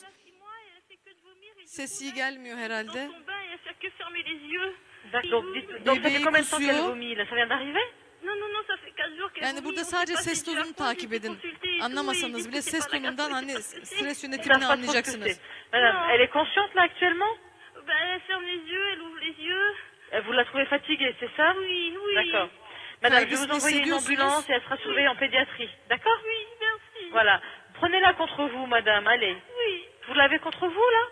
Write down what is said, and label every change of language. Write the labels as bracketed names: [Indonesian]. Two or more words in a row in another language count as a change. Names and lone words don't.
[Turkish] Ses iyi gelmiyor herhalde. Bebeği kusuyor. Yani burada sadece ses tonunu takip edin. Anlamasanız bile ses tonundan hani stres yönetimini anlayacaksınız. [French] Madame, elle est consciente là actuellement? Elle ferme les yeux, elle ouvre les yeux. Vous la trouvez fatiguée, c'est ça? Oui, oui. D'accord. Madame, je vais vous envoyer une ambulance et elle sera surveillée en pédiatrie. D'accord? Oui, merci. Voilà. Prenez-la contre vous, madame, allez. Oui. Vous l'avez contre vous, là?